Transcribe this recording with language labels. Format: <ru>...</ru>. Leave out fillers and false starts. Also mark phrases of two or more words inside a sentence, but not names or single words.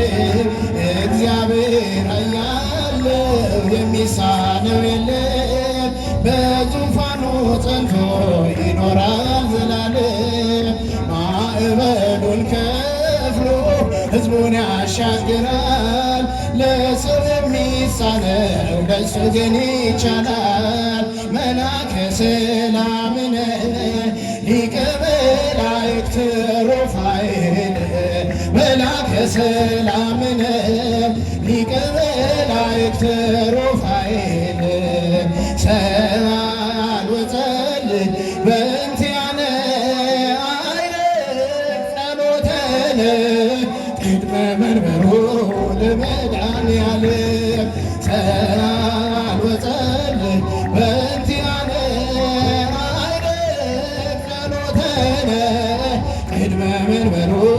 <am>እግዚአብሔር ኃያለው የሚሳነው የለም። በዙፋኑ ጸንቶ ይኖራል ዘላለም። ማዕበሉን ከፍሎ ሕዝቡን ያሻግራል። ለሰው የሚሳነው ለእሱ ግን ይቻላል።</am> <gez>መላከ ሰላምነ ሊቀ መላእክት ሩፋኤል መላከ ሰላምነ ሊቀ መላእክት ሩፋኤል ሰአል ወጸልይ በእንቲአነ አይረግ ጸሎተነ ቅድመ መንበሩ ለመድኃኔዓለም ሰአል ወጸልይ በእንቲአነ አይረግ ጸሎተነ ቅድመ መንበሩ</gez>